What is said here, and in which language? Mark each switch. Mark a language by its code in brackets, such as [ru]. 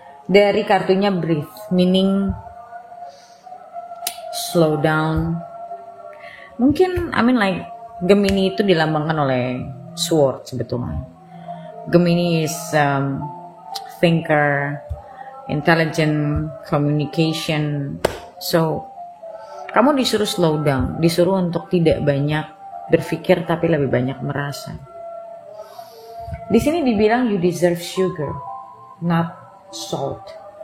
[id] Dari kartunya [en] Breathe, meaning slow down. [id] Mungkin Gemini itu dilambangkan oleh sword sebetulnya. [en] Gemini is thinker, intelligent, communication. [id] So, kamu disuruh [en] slow down, [id] disuruh untuk tidak banyak berpikir tapi lebih banyak merasa. Di sini dibilang [en] you deserve sugar, not salt.